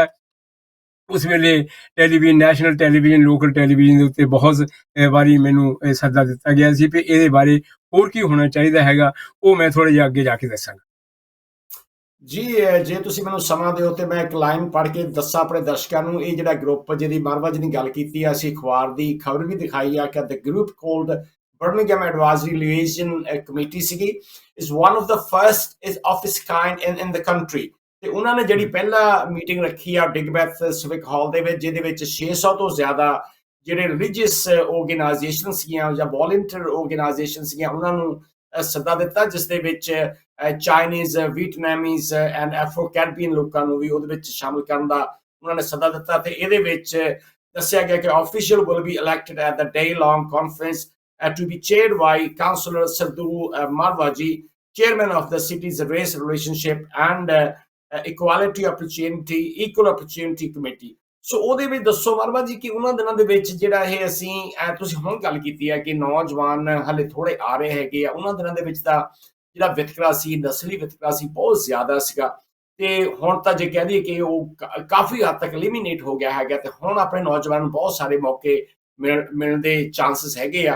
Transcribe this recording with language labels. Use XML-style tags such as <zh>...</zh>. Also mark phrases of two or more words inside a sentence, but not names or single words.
<pa>ਉਸ ਵੇਲੇ ਟੈਲੀਵਿਜ਼ਨ, ਨੈਸ਼ਨਲ ਟੈਲੀਵਿਜ਼ਨ, ਲੋਕਲ ਟੈਲੀਵਿਜ਼ਨ ਦੇ ਉੱਤੇ ਬਹੁਤ ਵਾਰੀ ਮੈਨੂੰ ਸੱਦਾ ਦਿੱਤਾ ਗਿਆ ਸੀ ਵੀ ਇਹਦੇ ਬਾਰੇ ਹੋਰ ਕੀ ਹੋਣਾ ਚਾਹੀਦਾ ਹੈਗਾ। ਉਹ ਮੈਂ ਥੋੜ੍ਹਾ ਜਿਹਾ ਅੱਗੇ ਜਾ ਕੇ ਦੱਸਾਂਗਾ। ਜੀ, ਜੇ ਤੁਸੀਂ ਮੈਨੂੰ ਸਮਾਂ ਦਿਓ ਤੇ ਮੈਂ ਇੱਕ ਲਾਈਨ ਪੜ੍ਹ ਕੇ ਦੱਸਾਂ ਆਪਣੇ ਦਰਸ਼ਕਾਂ ਨੂੰ। ਇਹ ਜਿਹੜਾ ਗਰੁੱਪ ਜਿਹਦੀ ਮਾਰਵਾ ਜੀ ਨੇ ਗੱਲ ਕੀਤੀ ਆ, ਅਸੀਂ ਅਖਬਾਰ ਦੀ ਖਬਰ ਵੀ ਦਿਖਾਈ ਆ ਕਿ</pa> <en>the group called</en> <pa>Birmingham Advisory Liaison Committee ਸੀਗੀ,</pa> <en>is one of the first of its kind in the country।</en> <pa>ਤੇ ਉਹਨਾਂ ਨੇ ਜਿਹੜੀ ਪਹਿਲਾ ਮੀਟਿੰਗ ਰੱਖੀ ਆ ਡਿਗਬੈਥ ਸਿਵਿਕ ਹਾਲ ਦੇ ਵਿੱਚ, ਜਿਹਦੇ ਵਿੱਚ 600 ਤੋਂ ਜ਼ਿਆਦਾ ਜਿਹੜੇ</pa> <en>religious organisation</en> <pa>ਸੀਗੀਆਂ ਜਾਂ</pa> <en>volunteer organisation</en> <pa>ਸੀਗੀਆਂ, ਉਹਨਾਂ ਨੂੰ ਸੱਦਾ ਦਿੱਤਾ, ਜਿਸ ਦੇ ਵਿੱਚ</pa> <en>Chinese, Vietnamese and Afro Caribbean</en> <pa>ਲੋਕਾਂ ਨੂੰ ਵੀ ਉਹਦੇ ਵਿੱਚ ਸ਼ਾਮਿਲ ਕਰਨ ਦਾ ਉਹਨਾਂ ਨੇ ਸੱਦਾ ਦਿੱਤਾ। ਤੇ ਇਹਦੇ ਵਿੱਚ ਦੱਸਿਆ ਗਿਆ ਕਿ</pa> <en>official will be elected at the day long conference to be chaired by Councillor Sadhu Marwaji, Chairman of the city's Race Relationship and Equal Opportunity Committee।</en> <pa>ਸੋ ਉਹਦੇ ਵਿੱਚ ਦੱਸੋ ਮਾਰਵਾ ਜੀ ਕਿ ਉਹਨਾਂ ਦਿਨਾਂ ਦੇ ਵਿੱਚ ਜਿਹੜਾ ਇਹ ਅਸੀਂ ਤੁਸੀਂ ਹੁਣ ਗੱਲ ਕੀਤੀ ਹੈ ਕਿ ਨੌਜਵਾਨ ਹਲੇ ਥੋੜੇ ਆ ਰਹੇ ਹੈਗੇ ਆ, ਉਹਨਾਂ ਦਿਨਾਂ ਦੇ ਵਿੱਚ ਤਾਂ ਜਿਹੜਾ ਵਿਤਕਰਾ ਸੀ, ਨਸਲੀ ਵਿਤਕਰਾ ਸੀ, ਬਹੁਤ ਜ਼ਿਆਦਾ ਸੀਗਾ। ਤੇ ਹੁਣ ਤਾਂ ਜੇ ਕਹਿ ਦਈਏ ਕਿ ਉਹ ਕਾਫੀ ਹੱਦ ਤੱਕ ਐਲੀਮੀਨੇਟ ਹੋ ਗਿਆ ਹੈਗਾ, ਤੇ ਹੁਣ ਆਪਣੇ ਨੌਜਵਾਨ ਨੂੰ ਬਹੁਤ ਸਾਰੇ ਮੌਕੇ ਮਿਲਣ ਦੇ ਚਾਂਸਸ ਹੈਗੇ ਆ।</pa>